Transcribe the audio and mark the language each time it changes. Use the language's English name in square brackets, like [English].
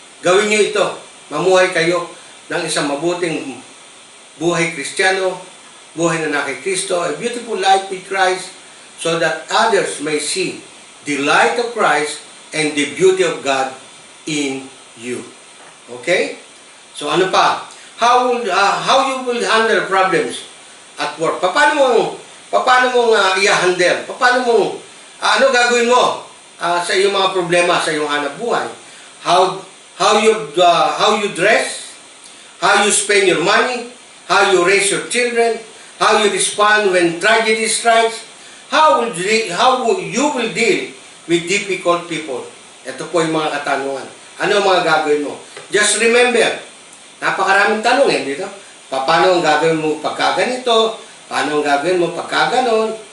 [Filipino] Gawin niyo ito. Mamuhay kayo ng isang mabuting buhay Kristiyano, buhay na kay Kristo, [English] a beautiful life with Christ, so that others may see the light of Christ and the beauty of God in you. Okay? [Filipino] So ano pa? [English] how you will handle problems at work. [Filipino] Paano mo i-handle? Ano gagawin mo sa iyong mga problema sa iyong hanap buhay? [English] How you dress, how you spend your money, how you raise your children, how you respond when tragedy strikes, how you will deal with difficult people. [Filipino] Ito po yung mga katanungan. Ano ang mga gagawin mo? [English] Just remember, [Filipino] napakaraming tanong dito. Paano ang gagawin mo pagka ganito? Paano ang gagawin mo pagka ganon?